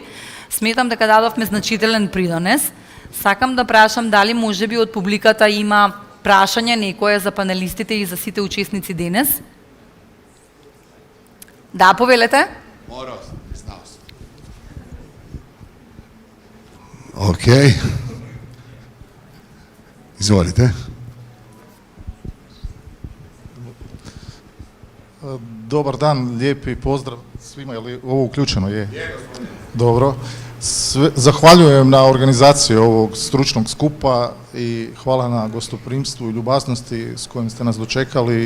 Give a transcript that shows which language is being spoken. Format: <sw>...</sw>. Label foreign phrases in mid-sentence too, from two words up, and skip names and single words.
<mk>Сметам дека дадовме значителен придонес. Сакам да прашам дали можеби од публиката има прашање некое за панелистите и за сите учесници денес. Да, повелете. Океј.</mk> <hr>Izvolite. Dobar dan, lijepi pozdrav svima, je li ovo uključeno? Je. Dobro. Zahvaljujem na organizaciji ovog stručnog skupa i hvala na gostoprimstvu i ljubaznosti s kojim ste nas dočekali.</hr>